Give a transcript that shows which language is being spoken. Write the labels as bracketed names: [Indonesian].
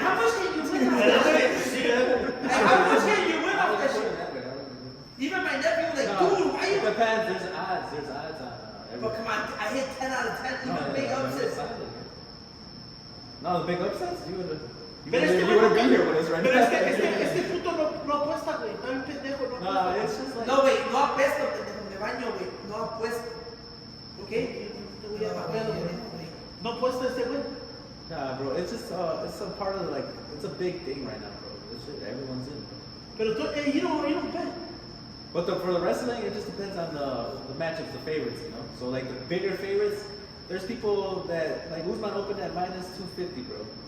[English] How much can you win off that shit? Like, how much can you win off that shit? Even my nephew was like, dude, why you? It depends. There's odds. There's odds on everything. But come on, I hit 10 out of 10, even big upsets. No, the big upsets? You would [Spanish] Pero este [English] you wouldn't be here with us right [Spanish] Pero [English] now. [Spanish] este puto no apuesta, güey. Está bien pendejo, no No, apuesta. [English] it's just like... [Spanish] No, güey, no apuesto, pendejo, me baño, güey, no apuesto. ¿Ok? Te voy a bañar, güey. No apuesta este güey. [English] Nah, bro, it's just it's a part of like it's a big thing right now, bro. This shit everyone's in. [Spanish] Pero tú, [English] you don't bet. But for the wrestling, it just depends on the matchups, the favorites, you know. So like the bigger favorites, there's people that like Usman opened at -250, bro.